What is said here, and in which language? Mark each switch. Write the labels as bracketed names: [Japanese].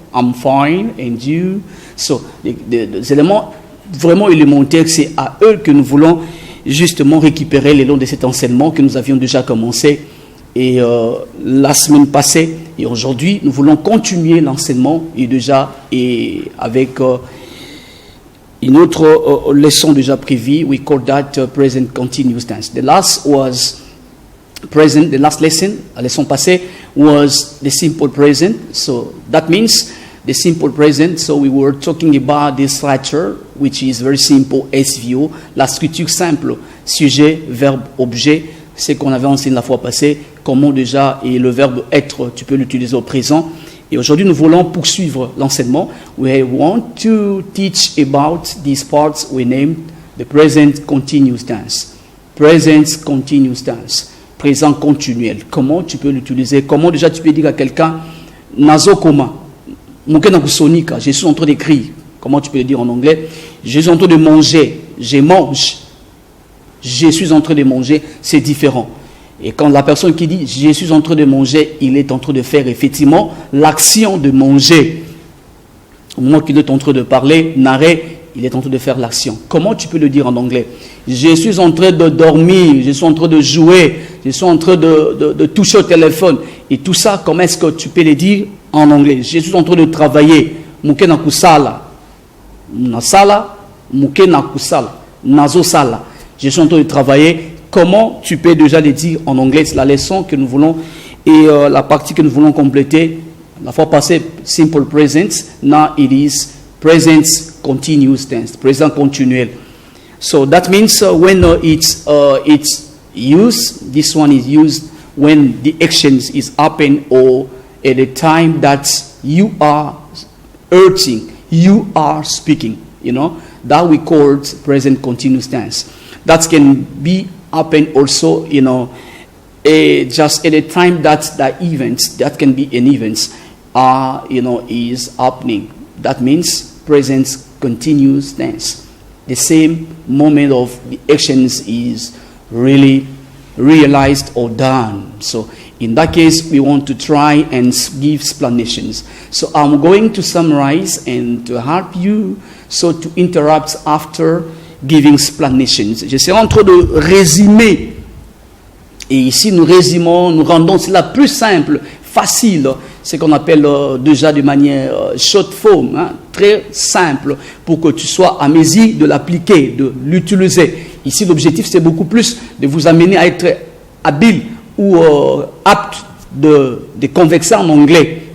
[English] I'm fine, and you? [French] So, les éléments vraiment élémentaires, c'est à eux que nous voulons justement récupérer le long de cet enseignement que nous avions déjà commencé et la semaine passée. Et aujourd'hui, nous voulons continuer l'enseignement et avec une autre leçon déjà prévue. [English] We call that present continuous tense. The last lesson, [French] la leçon passée, [English] was the simple present. So that means the simple present. So we were talking about this structure, which is very simple, [French] SVO, la structure simple, sujet, verbe, objet, c'est qu'on avait enseigné la fois passée, comment déjà, et le verbe être, tu peux l'utiliser au présent. Et aujourd'hui, nous voulons poursuivre l'enseignement. [English] We want to teach about these parts we named the present continuous tense. Present continuous tense. [French] Présent continuel. Comment tu peux l'utiliser? Comment déjà tu peux dire à quelqu'un, [Lingala] nazo koma, [French] je suis en train d'écrire. Comment tu peux le dire en anglais? Je suis en train de manger. Je mange. Je suis en train de manger. C'est différent. Et quand la personne qui dit je suis en train de manger, il est en train de faire effectivement l'action de manger. Au moment qu'il est en train de parler, narrer, il est en train de faire l'action. Comment tu peux le dire en anglais? Je suis en train de dormir, je suis en train de jouer, je suis en train de toucher au téléphone. Et tout ça, comment est-ce que tu peux le dire en anglais? Je suis en train de travailler. [Lingala] Muke na kusala. Nasala, muke na kusala. Nazo sala. [French] Je suis en train de travailler. Comment tu peux déjà le dire en anglais? C'est la leçon que nous voulons et la partie que nous voulons compléter. La fois passée, simple present. [English] Now it is present continuous tense, present continuel. So that means when it's used, this one is used when the action is happen or at the time that you are urging, you are speaking, that we call present continuous tense. That can be happen also, just at the time that the event, that can be an event, is happening. That means present continuous tense. The same moment of the actions is really realized or done. So In that case, we want to try and give explanations. So I'm going to summarize and to help you, so to interrupt after giving explanations. [French] Je serai en train de résumer. Et ici, nous résumons, nous rendons cela plus simple, facile, ce qu'on appelle déjà de manière short form, hein, très simple, pour que tu sois à mesure de l'appliquer, de l'utiliser. Ici, l'objectif, c'est beaucoup plus de vous amener à être habile ou apte de converser en anglais.